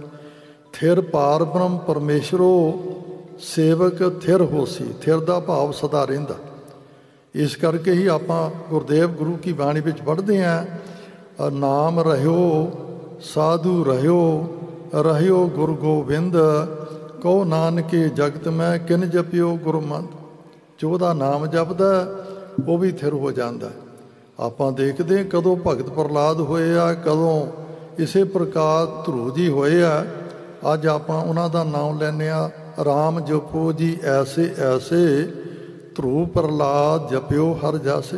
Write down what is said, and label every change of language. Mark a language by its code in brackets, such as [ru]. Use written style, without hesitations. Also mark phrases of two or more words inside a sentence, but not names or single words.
[pa] ਥਿਰ ਪਾਰ ਬ੍ਰਹਮ ਪਰਮੇਸ਼ਰੋ ਸੇਵਕ ਥਿਰ ਹੋਸੀ, ਥਿਰ ਦਾ ਭਾਵ ਸਦਾ ਰਹਿੰਦਾ। ਇਸ ਕਰਕੇ ਹੀ ਆਪਾਂ ਗੁਰਦੇਵ ਗੁਰੂ ਕੀ ਬਾਣੀ ਵਿੱਚ ਪੜ੍ਹਦੇ ਹਾਂ, ਨਾਮ ਰਹਿਓ ਸਾਧੂ ਰਹਿਓ ਰਹਿਓ ਗੁਰੂ ਗੋਬਿੰਦ, ਕਹੋ ਨਾਨਕੇ ਜਗਤ ਮੇਂ ਕਿਨ ਜਪਿਓ ਗੁਰਮੰਦ। जो ਉਹਦਾ ਨਾਮ ਜਪਦਾ ਉਹ ਵੀ ਥਿਰ ਹੋ ਜਾਂਦਾ। ਆਪਾਂ ਦੇਖਦੇ ਕਦੋਂ ਭਗਤ ਪ੍ਰਹਲਾਦ ਹੋਏ ਆ, ਕਦੋਂ ਇਸੇ ਪ੍ਰਕਾਰ ਧਰੂ ਜੀ ਹੋਏ ਆ। ਅੱਜ ਆਪਾਂ ਉਹਨਾਂ ਦਾ ਨਾਮ ਲੈਂਦੇ ਆ, ਰਾਮ ਜਪੋ ਜੀ ਐਸੇ ਐਸੇ, ਧਰੂ ਪ੍ਰਹਲਾਦ ਜਪਿਓ ਹਰ ਜਾਸੇ।